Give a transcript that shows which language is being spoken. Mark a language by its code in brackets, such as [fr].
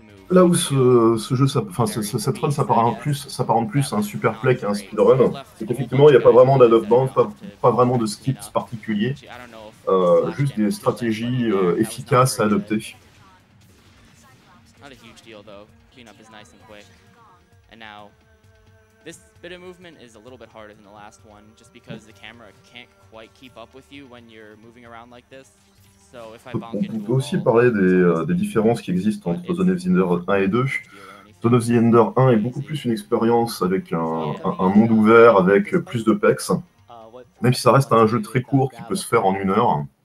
[fr] là où ce jeu, cette run s'apparente plus à un super play qu'à un speedrun, c'est qu'effectivement il n'y a pas vraiment d'off-bound, pas vraiment de skips particuliers, juste des stratégies efficaces à adopter. [en] Not a huge deal though. Cleanup is nice and quick. And now, this bit of movement is a little bit harder than the last one, just because the camera can't quite keep up with you when you're moving around like this. So if I bonk into a wall, [fr] on peut aussi parler des différences qui existent entre Zone of the Ender 1 et 2. Zone of the Ender 1 est beaucoup plus une expérience avec un monde ouvert, avec plus de pex, même si ça reste un jeu très court qui peut se faire en 1 heure.